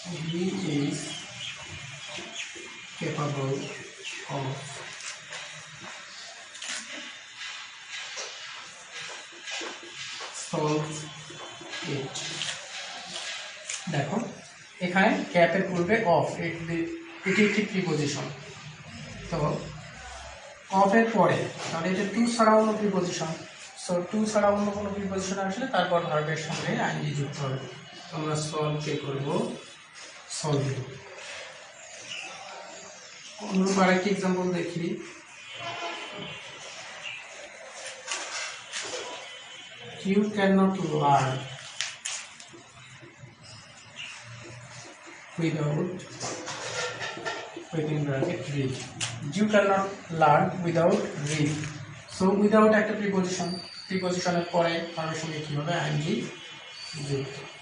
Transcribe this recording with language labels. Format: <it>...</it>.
<en>He is capable of solve it.</en> <bn>দেখো এখানে ক্যাপের পূর্বে অফ, এটি একটি প্রিপজিশন, তো অফের পরে তাহলে এটা টু ছাড়া অন্য প্রিপজিশন। সো টু ছাড়া অন্য কোনো প্রিপজিশন আসলে তারপর ভার্বের সঙ্গে আইএনজি যুক্ত হবে। আমরা সলভ কে করব, সলভ। অনুরূপ আরেকটি এক্সাম্পল দেখি।</bn> <en>You cannot learn without within bracket read. You cannot learn without read.</en> <bn>So without একটা প্রিপজিশন, প্রিপজিশনের পরে ভার্বের সঙ্গে কি হবে, আইএনজি যুক্ত।</bn>